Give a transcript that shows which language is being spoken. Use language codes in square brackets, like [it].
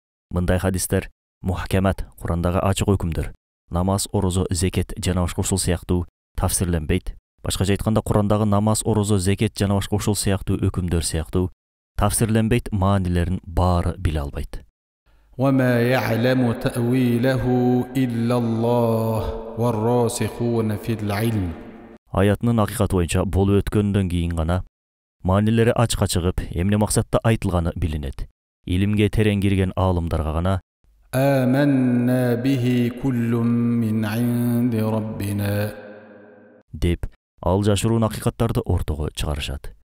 [ky] Мындай хадистер Мухакамат, Курандагы ачык өкүмдөр, намаз, орозо, зекет жана башка ушул сыяктуу тафсирленбейт. Башкача айтканда Курандагы намаз, орозо, зекет жана башка ушул сыяктуу өкүмдөр сыяктуу тафсирленбейт маанилерин баары биле албайт. [ar] وما يعلم تأويله إلا الله والراسخون في العلم. [ky] Аятынын акыйкаты боюнча болуп өткөндөн кийин гана маанилери ачка чыгып, эмне максатта айтылганы билинет. Илимге терең кирген аалымдарга гана [ar] آمنا به كل من عند ربنا [ky] деп ал жашыруун акыйкаттарды ортого чыгарышат.